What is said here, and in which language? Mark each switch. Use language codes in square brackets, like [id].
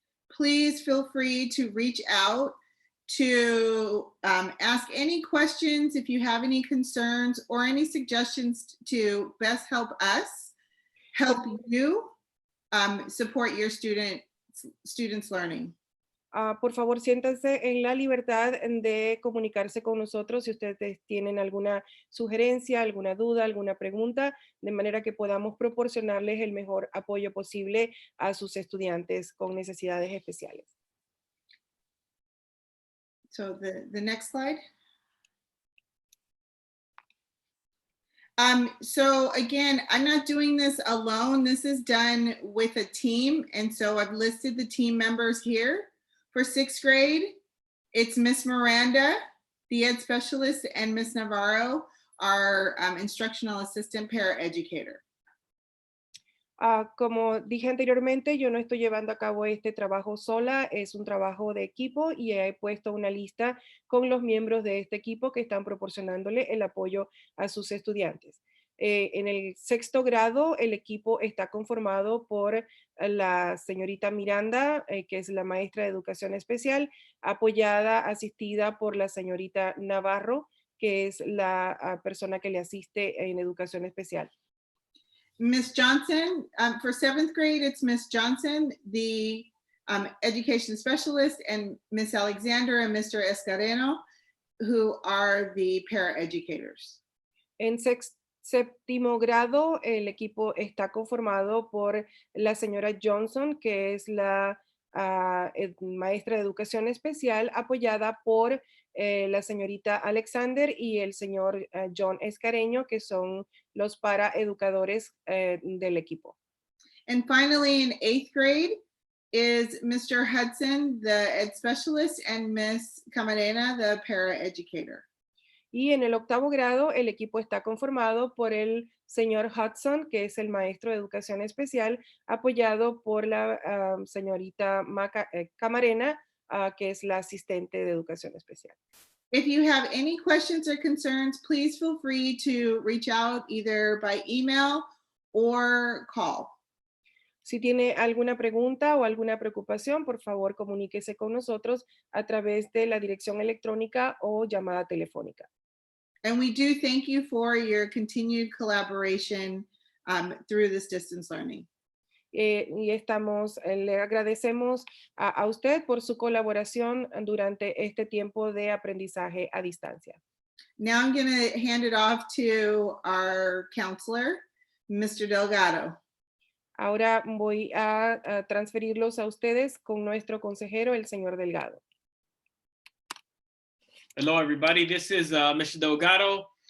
[en] Please feel free to reach out to ask any questions if you have any concerns or any suggestions to best help us, help you support your students' learning. [es] Por favor, siéntanse en la libertad de comunicarse con nosotros si ustedes tienen alguna sugerencia, alguna duda, alguna pregunta, de manera que podamos proporcionarles el mejor apoyo posible a sus estudiantes con necesidades especiales. [en] So the next slide. So again, I'm not doing this alone. This is done with a team. And so I've listed the team members here. For 6th grade, it's Miss Miranda, the ed specialist, and Miss Navarro, our instructional assistant paraeducator. [es] Como dije anteriormente, yo no estoy llevando a cabo este trabajo sola, es un trabajo de equipo y he puesto una lista con los miembros de este equipo que están proporcionándole el apoyo a sus estudiantes. En el 6º grado, el equipo está conformado por la señorita Miranda, que es la maestra de educación especial, asistida por la señorita Navarro, que es la persona que le asiste en educación especial. [en] Miss Johnson, for 7th grade, it's Miss Johnson, the education specialist, and Miss Alexander and Mr. Escareno, who are the paraeducators. [es] En 7º grado, el equipo está conformado por la señora Johnson, que es la maestra de educación especial, apoyada por la señorita Alexander y el señor John Escareño, que son los paraeducadores del equipo. [en] And finally, in 8th grade is Mr. Hudson, the ed specialist, and Miss Camarena, the paraeducator. [es] Y en el 8º grado, el equipo está conformado por el señor Hudson, que es el maestro de educación especial, apoyado por la señorita Camarena, que es la asistente de educación especial. [en] If you have any questions or concerns, please feel free to reach out either by email or call. [es] Si tiene alguna pregunta o alguna preocupación, por favor, comuníquese con nosotros a través de la dirección electrónica o llamada telefónica. [en] And we do thank you for your continued collaboration through this distance learning. [es] Y le agradecemos a usted por su colaboración durante este tiempo de aprendizaje a distancia. [en] Now I'm going to hand it off to our counselor, Mr. Delgado. [es] Ahora voy a transferirlos a ustedes con nuestro consejero, el señor Delgado. [en] Hello, everybody. This is Mr. Delgado.